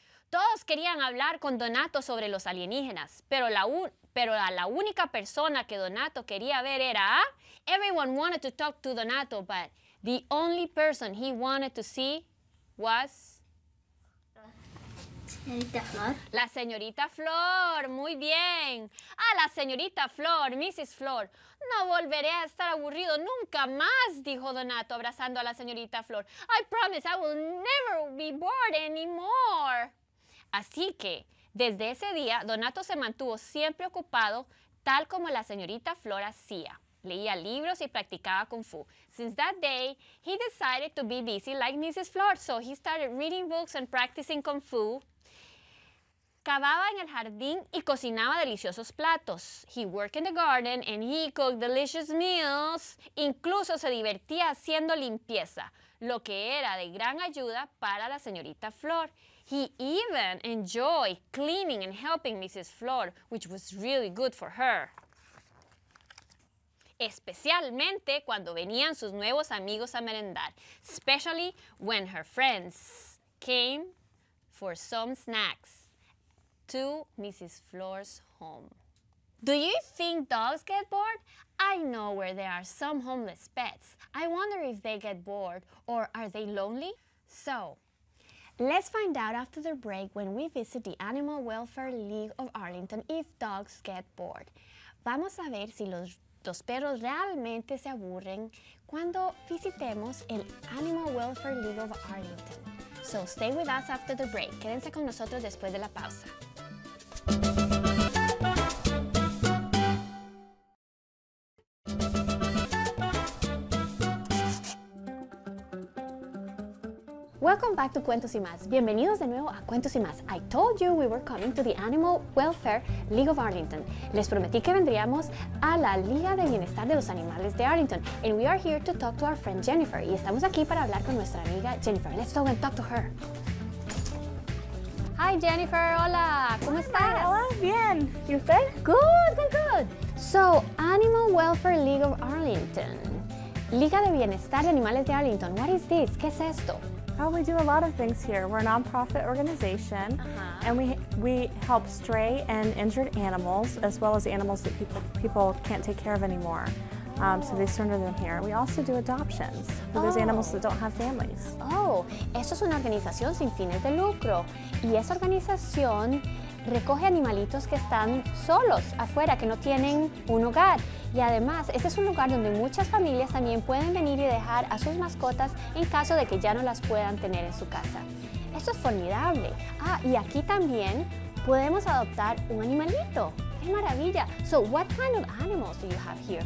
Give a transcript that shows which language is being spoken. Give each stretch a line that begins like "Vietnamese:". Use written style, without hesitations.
Spanish: Todos querían hablar con Donato sobre los alienígenas, pero la única persona que Donato quería ver era...
English: Everyone wanted to talk to Donato, but the only person he wanted to see was...
Spanish: Señorita Flor. La señorita Flor, muy bien. La señorita Flor, Mrs. Flor. No volveré a estar aburrido nunca más, dijo Donato abrazando a la señorita Flor.
English: I promise I will never be bored anymore.
Spanish: Así que, desde ese día, Donato se mantuvo siempre ocupado, tal como la señorita Flor hacía. Leía libros y practicaba Kung Fu.
English: Since that day, he decided to be busy like Mrs. Flor, so he started reading books and practicing Kung Fu.
Spanish: Cavaba en el jardín y cocinaba deliciosos platos.
English: He worked in the garden and he cooked delicious meals.
Spanish: Incluso se divertía haciendo limpieza, lo que era de gran ayuda para la señorita Flor.
English: He even enjoyed cleaning and helping Mrs. Flor, which was really good for her.
Spanish: Especialmente cuando venían sus nuevos amigos a merendar,
English: especially when her friends came for some snacks to Mrs. Flor's home. Do you think dogs get bored? I know where there are some homeless pets. I wonder if they get bored or are they lonely? So, let's find out after the break when we visit the Animal Welfare League of Arlington if dogs get bored.
Spanish: Vamos a ver si los perros realmente se aburren cuando visitemos el Animal Welfare League of Arlington.
English: So stay with us after the break.
Spanish: Quédense con nosotros después de la pausa.
English: Welcome back to Cuentos y Más.
Spanish: Bienvenidos de nuevo a Cuentos y Más.
English: I told you we were coming to the Animal Welfare League of Arlington.
Spanish: Les prometí que vendríamos a la Liga de Bienestar de los Animales de Arlington.
English: And we are here to talk to our friend Jennifer.
Spanish: Y estamos aquí para hablar con nuestra amiga Jennifer.
English: Let's go and talk to her.
Spanish: Hi Jennifer, hola, ¿cómo estás? Hola, bien. ¿Y usted?
English: Good. So, Animal Welfare League of Arlington.
Spanish: Liga de Bienestar de Animales de Arlington.
English: What is this?
Spanish: ¿Qué es esto?
English: Oh, we do a lot of things here. We're a nonprofit organization, and we help stray and injured animals, as well as animals that people can't take care of anymore. So they surrender them here. We also do adoptions for those animals that don't have families.
Spanish: Oh, esto es una organización sin fines de lucro. Y esa organización recoge animalitos que están solos afuera, que no tienen un hogar. Y además, este es un lugar donde muchas familias también pueden venir y dejar a sus mascotas en caso de que ya no las puedan tener en su casa. Esto es formidable. Y aquí también podemos adoptar un animalito. ¡Qué maravilla!
English: So, what kind of animals do you have here?